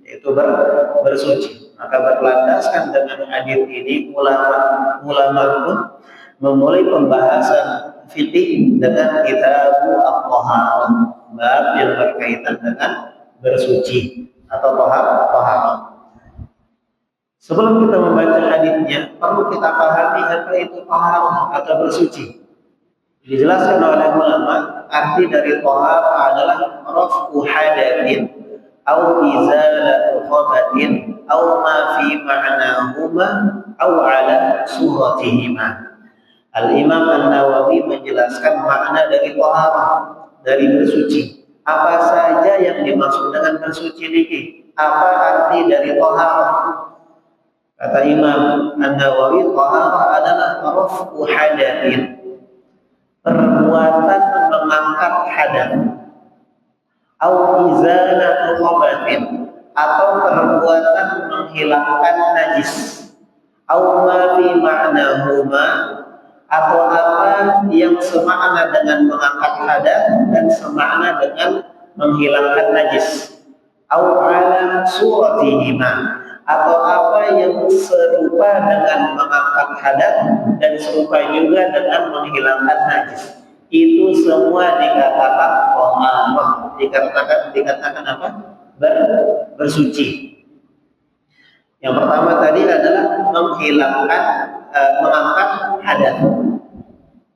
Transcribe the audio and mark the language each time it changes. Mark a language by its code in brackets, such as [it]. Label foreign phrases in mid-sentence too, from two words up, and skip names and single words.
[id] Maka berlandaskan dengan hadis ini ulama pun memulai pembahasan fikih dengan kitab at-taharah, bab yang berkaitan dengan bersuci atau taharah. Sebelum kita membaca hadisnya, perlu kita pahami apa itu taharah atau bersuci. Dijelaskan oleh ulama, arti dari taharah adalah [ar] رفع حدث أو إزالة خبث أو ما في معناهما أو على صورتهما. [id] Al-Imam An-Nawawi menjelaskan makna dari taharah, dari bersuci. Apa saja yang dimaksud dengan bersuci ini? Apa arti dari taharah? Kata Imam An-Nawawi, taharah adalah [ar] رفع حدث, [id] perbuatan mengangkat hadath, [ar] أو إزالة خبث, [id] atau perbuatan menghilangkan najis, [ar] أو ما في معناهما, [id] atau apa yang semakna dengan mengangkat hadath dan semakna dengan menghilangkan najis, [ar] أو على صورتهما, [id] atau apa yang serupa dengan mengangkat hadath dan serupa juga dengan menghilangkan najis. Itu semua dikatakan taharah, dikatakan apa? Bersuci. Yang pertama tadi adalah mengangkat hadath.